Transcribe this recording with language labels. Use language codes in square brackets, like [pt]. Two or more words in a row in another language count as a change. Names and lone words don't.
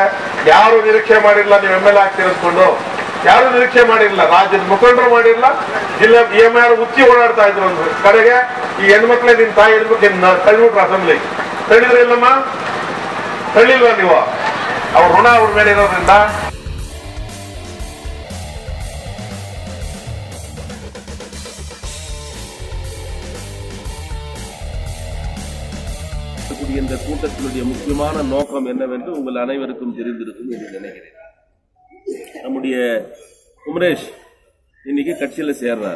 [kn] ಯಾರು ನಿರೀಕ್ಷೆ ಮಾಡಿರಲಿಲ್ಲ ನೀವು MLA ಆಗ್ತಿರೋದ್ಕೊಂಡು, ಯಾರು ನಿರೀಕ್ಷೆ ಮಾಡಿರಲಿಲ್ಲ, ರಾಜ್ಯದ ಮುಖಂಡರು ಮಾಡಿರಲಿಲ್ಲ, ಜಿಲ್ಲೆ EMR ಉಚ್ಚಿ ಓಡಾಡ್ತಾ ಇದ್ರು. ಒಂದು ಕಡೆಗೆ ಈ ಹೆಣ್ಮಕ್ಳೇ ನಿನ್ ತಾಯಿ ಇರ್ಬೇಕು, ತಳ್ಳಿಬಿಟ್ರು ಅಸೆಂಬ್ಲಿ. ತಳ್ಳಿದ್ರೆ ಇಲ್ಲಮ್ಮ, ತಳ್ಳಿಲ್ವಾ ನೀವು? ಅವ್ರ ಋಣ ಅವ್ರ ಮೇಲೆ ಇರೋದ್ರಿಂದ [ta] இந்த கூட்டத்தினுடைய முக்கியமான நோக்கம் என்னவென்று உங்கள் அனைவருக்கும் தெரிந்திருக்கும் என்று நினைக்கிறேன். நம்முடைய குமரேஷ் இன்னைக்கு கட்சியில சேர்றார்.